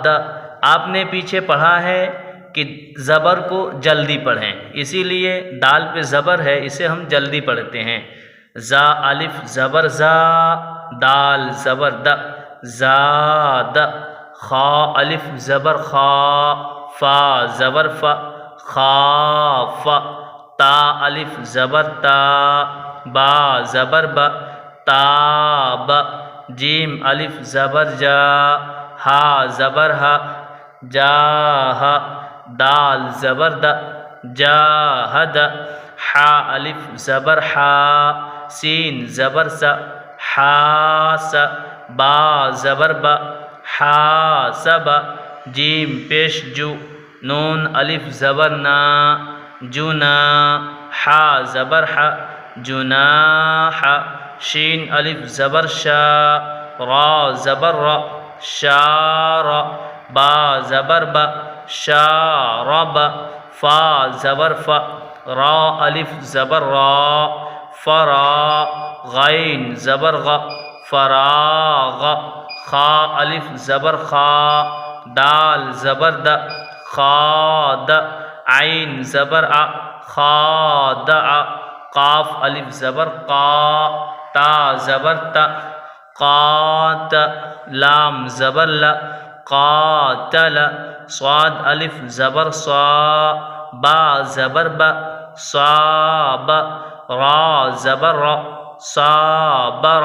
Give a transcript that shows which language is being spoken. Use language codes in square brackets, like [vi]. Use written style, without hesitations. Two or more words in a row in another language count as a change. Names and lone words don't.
[ur] آپ نے پیچھے پڑھا ہے کہ زبر کو جلدی پڑھیں، اسی لیے دال پہ زبر ہے، اسے ہم جلدی پڑھتے ہیں۔ زا الف زبر زا، دال زبر دا، زاد۔ خا الف زبر خا، فا زبر فا، خاف۔ تا الف زبر تا، با زبر با، تاب۔ جیم الف زبر جا، ہا زبر ہا، جاہ۔ دال زبر دا، جاہد۔ حا الف زبر حا، سین زبر سا، حاس۔ با زبر با، حاسب۔ جیم پیش جو، نون الف زبر نا، جنا۔ حا زبر حا، جناح۔ شین الف زبر شا، را زبر را، شار۔ با زبر با، شارب۔ فا زبر فا، را الف زبر را، فرا۔ غین زبر غ، فراغ۔ خا الف زبر خا، دال زبر دا، خاد۔ عین زبر ع، خادع۔ قاف الف زبر قا، تا زبر تا، قات۔ لام زبر لا، قاتل۔ صاد الف زبر صا، با زبر با، صاب۔ را زبر را، صابر۔